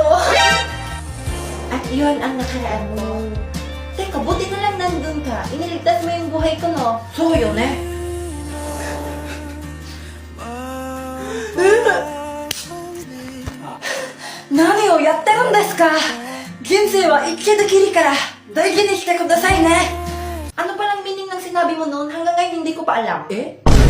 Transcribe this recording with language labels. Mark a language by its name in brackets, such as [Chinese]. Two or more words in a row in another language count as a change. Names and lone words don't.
[Filipino] At yun ang nakaraan mo. Teka, buti na lang nandun ka. Iniligtas mo yung buhay ko, no? So, yun eh. [Japanese] 何をやってるんですか? 人生は一度きりから大事にしてくださいね. [Filipino] Ano palang meaning ng sinabi mo noon? Hanggang ngayon hindi ko pa alam. Eh?